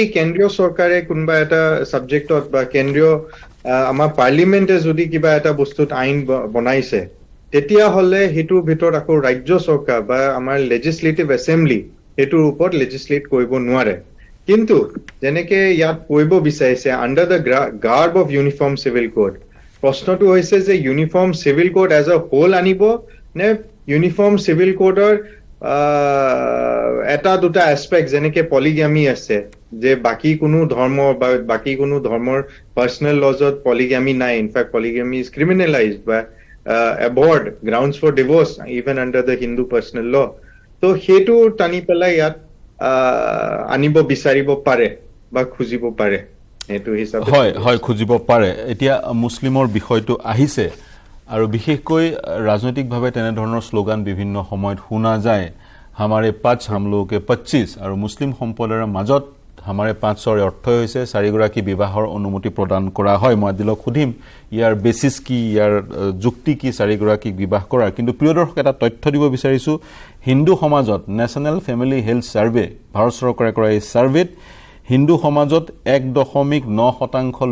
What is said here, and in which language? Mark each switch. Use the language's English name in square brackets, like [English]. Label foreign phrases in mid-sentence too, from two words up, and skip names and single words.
[Assamese] কেন্দ্ৰীয় চৰকাৰে কোনবা এটা সাবজেক্টত বা কেন্দ্ৰীয় আমাৰ পাৰ্লিমেন্টে যদি কিবা এটা বস্তুত আইন বনাইছে তেতিয়া হলে হেতুৰ ভিতৰত আকৌ ৰাজ্য চৰকাৰ বা আমাৰ [English] legislative assembly [Assamese] হেতুৰ ওপৰত লেজিসলেট কৰিব নোৱাৰে কিন্তু যেনেকে ইয়াত কৰিব বিচাৰিছে [English] under the garb of uniform civil code [Assamese] প্ৰশ্নটো হৈছে যে [English] uniform civil code as a whole [Assamese] আনিব নে [English] uniform civil codeৰ [Assamese] এটা দুটা এসপেক্ট যেনেকে পলিগামি আছে যে বাকি কোনো ধৰ্ম বা বাকি কোনো ধৰ্মৰ [English] personal lawsত [Assamese] পলিগামি নাই [English] in fact polygamy is criminalised [Assamese] বা [English] abhorred grounds for divorce even under the Hindu personal law [Assamese] তো হেতু টানি পেলাই ইয়াত আনিব বিচাৰিব পাৰে বা খুজিব পাৰে এটো হিচাপে হয় খুজিব পাৰে এতিয়া মুছলিমৰ বিষয়টো আহিছে আৰু বিশেষকৈ ৰাজনৈতিকভাৱে তেনে ধৰণৰ স্লোগান বিভিন্ন সময়ত শুনা যায় হামাৰে 5 [Hindi] हम लोगों के [Assamese] 25 আৰু মুছলিম সম্প্ৰদায়ৰ মাজত হামাৰে 5 ৰ অৰ্থ হৈছে চাৰিগৰাকী বিবাহৰ অনুমতি প্ৰদান কৰা হয় মই দিলক খুদিম ইয়াৰ বেসিস কি ইয়াৰ যুক্তি কি চাৰিগৰাকী বিবাহ কৰা কিন্তু প্ৰিয় দৰ্শক এটা তথ্য দিব বিচাৰিছো হিন্দু সমাজত নেশনাল ফ্যামিলি হেলথ সাৰ্ভে ভাৰত চৰকাৰে কৰা এই সাৰ্ভেত হিন্দু সমাজত 1.9%